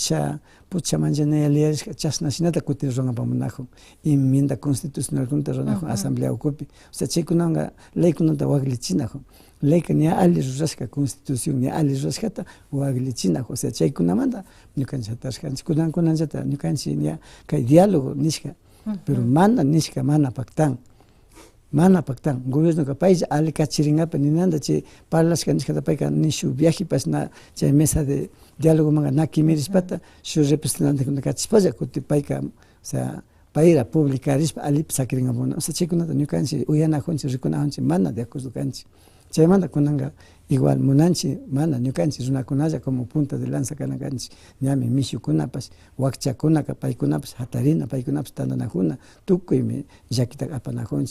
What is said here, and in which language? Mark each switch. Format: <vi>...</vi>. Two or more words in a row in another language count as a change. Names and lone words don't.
<qu>pucha manchanaya liyarishka chashna shinata kutin runapamunajun</qu> <es>enmienda constitucionalkunata</es> <qu>runajun asamblea ukupi</qu> <es>o sea</es> <qu>chaykunanga leykunata waklichinajun leyka ña ali rurashka constitución ña ali rurashkata waklichinajun</qu> <es>o sea</es> <qu>chaykunamanta ñukanchik hatarishkanchik kunankunallata ñukanchik ña kay diálogo nishka pero mana nishka mana paktan gobierno paylla ali kachiringapi ninanta chay parlashka nishkata payka ni shuk viajepas na chay</qu> <es>mesa de diálogo</es> <qu>manga na kimirishpata shuk representantekuna kachishpalla kutin payka</qu> <es>o sea para ir a publicar,</es> <qu>alip sakringabuna.</qu> <es>O sea,</es> <qu>chikunata ñukanchi uyanajunchi, rikunajunchi, mana</qu> <es>de acuerdo</es> <qu>kanchi. Chaymanta kunanga igual munanchi, mana ñukanchi runakunalla</qu> <es>como punta de lanza</es> <qu>kanakanchi. Ñami mishukunapas, wakchakunaka paykunapas hatarina, paykunapas tandanajuna, tukuymi llakita apanajunchi.</qu>